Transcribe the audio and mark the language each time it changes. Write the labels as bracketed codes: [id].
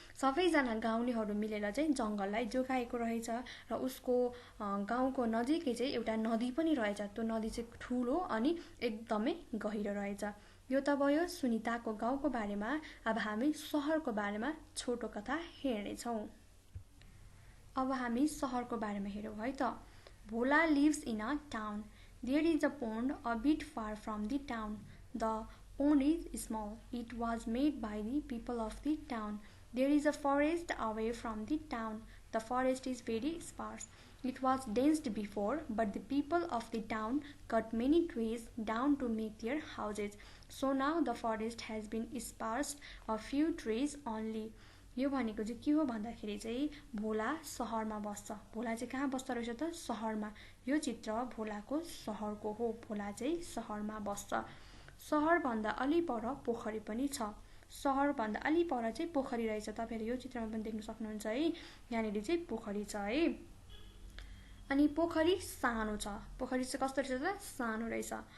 [ne] सबैजना गाउँलेहरू मिलेर चाहिँ जंगललाई जोगाएको रहेछ र उसको गाउँको नजिकै चाहिँ एउटा नदी पनि रहेछ। त्यो नदी चाहिँ ठूलो अनि एकदमै गहिरो रहेछ। यो त भयो सुनिताको गाउँको बारेमा। अब हामी शहरको बारेमा छोटो कथा हेर्नेछौं। अब हामी शहरको बारेमा हेरौं है त। [en] Bhola lives in a town. There is a pond a bit far from the town. The pond is small. It was made by the people of the town. There is a forest away from the town. The forest is very sparse. It was dense before, but the people of the town cut many trees down to make their houses. So now the forest has been sparsed a few trees only. [ne] यो भनेको चाहिँ के हो भन्दाखेरि चाहिँ भोला शहरमा बस्छ। भोला चाहिँ कहाँ बस्छ रहेछ त शहरमा। यो चित्र भोलाको शहरको हो। भोला चाहिँ शहरमा बस्छ। शहर भन्दा अलि पर पोखरी पनि छ। शहर भन्दा अलि पर चाहिँ पोखरी रहेछ। तपाईहरुले यो चित्रमा पनि देख्न सक्नुहुन्छ है। यहाँनिर चाहिँ पोखरी छ है। अनि पोखरी सानो छ, पोखरी चाहिँ कस्तो रहेछ त सानो रहेछ।